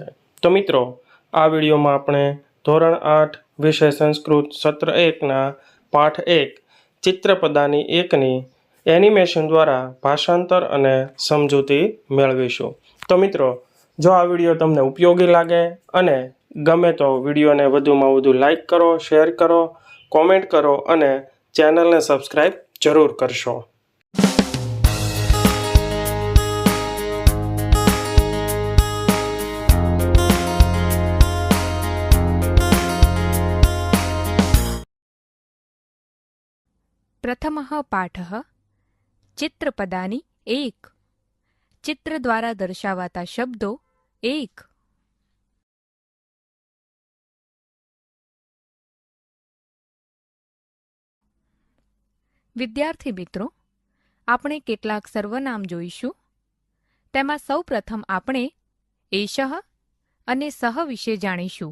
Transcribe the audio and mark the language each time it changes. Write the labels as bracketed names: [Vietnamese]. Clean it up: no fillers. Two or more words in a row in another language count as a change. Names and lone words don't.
[Gujarati] તો મિત્રો, આ વિડીયોમાં આપણે ધોરણ 8 વિષય સંસ્કૃત સત્ર 1ના પાઠ 1 ચિત્રપદાની 1ની એનિમેશન દ્વારા ભાષાંતર અને સમજૂતી મેળવીશું. તો મિત્રો, જો આ વિડીયો તમને ઉપયોગી લાગે અને ગમે તો વિડીયોને વધુમાં વધુ લાઈક કરો, શેર કરો, કોમેન્ટ કરો અને ચેનલને સબસ્ક્રાઈબ જરૂર કરશો. [Sanskrit] प्रथमः पाठः चित्रपदानि [Gujarati] 1 ચિત્ર દ્વારા દર્શાવાતા શબ્દો 1 વિદ્યાર્થી મિત્રો, આપણે કેટલાક સર્વનામ જોઈશું. તેમાં સૌપ્રથમ આપણે એષઃ અને સહ વિશે જાણીશું.